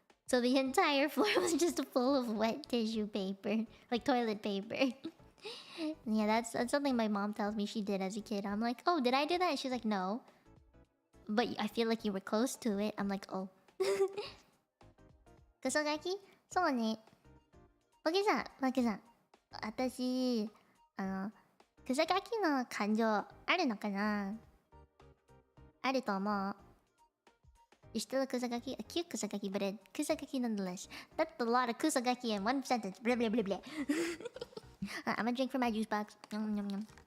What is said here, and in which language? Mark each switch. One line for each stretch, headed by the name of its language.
English: So the entire floor was just full of wet tissue paper, like toilet paper. Yeah, that's something my mom tells me she did as a kid. I'm like, "Oh, did I do that?" And she's like, "No, but I feel like you were close to it." I'm like, "Oh."
Japanese: Kusogaki? そうね。ポケさん、私、クソガキの感情あるのかな？あると思う。
English: You're still a kusagaki? A cute kusagaki, but a kusagaki nonetheless. That's a lot of kusagaki in one sentence. Blah blah blah blah. I'm gonna drink from my juice box. Yum yum yum.